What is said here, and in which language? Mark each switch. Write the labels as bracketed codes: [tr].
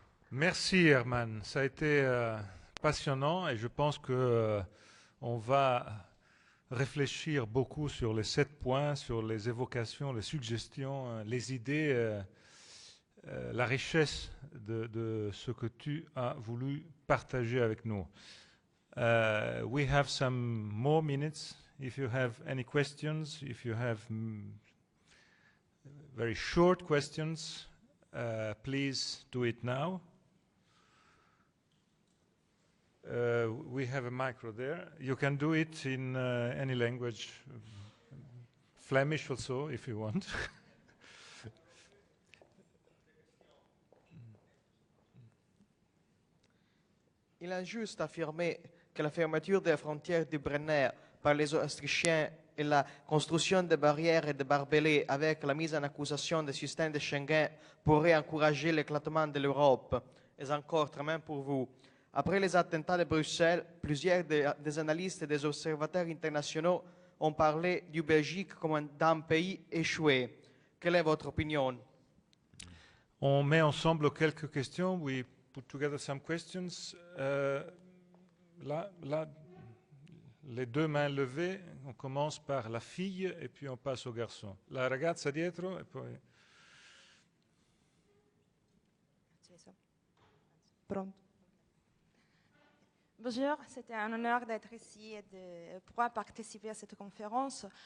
[fr] Merci Herman, ça a été passionnant et je pense que on va réfléchir beaucoup sur les 7 points, sur les évocations, les suggestions, les idées, la richesse de ce que tu as voulu partager avec nous. [en] We have some more minutes. If you have any questions, if you have very short questions, please do it now. We have a micro there. You can do it in any language, Flemish also, if you want. [fr] Il est injuste d'affirmer que la fermeture des frontières du Brenner par les Autrichiens et la construction de barrières et de barbelés avec la mise en accusation des systèmes de Schengen pourrait encourager l'éclatement de l'Europe. Et encore, très même pour vous. Après les attentats de Bruxelles, plusieurs des analystes et des observateurs internationaux ont parlé du Belgique comme d'un pays échoué. Quelle est votre opinion? On met ensemble quelques questions. [en] We put together some questions. [fr] Là, les 2 mains levées. On commence par la fille et puis on passe au garçon. [it] La ragazza dietro e poi... Pronto. [fr] Bonjour, c'était un honneur d'être ici et de pouvoir participer à cette conférence.